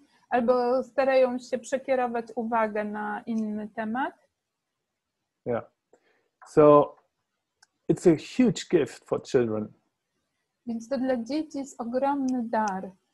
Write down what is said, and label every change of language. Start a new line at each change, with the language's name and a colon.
Polish: Albo starają się przekierować uwagę na inny temat.
English: Yeah. So it's a huge gift for children.
Polish: Więc to dla dzieci jest ogromny dar.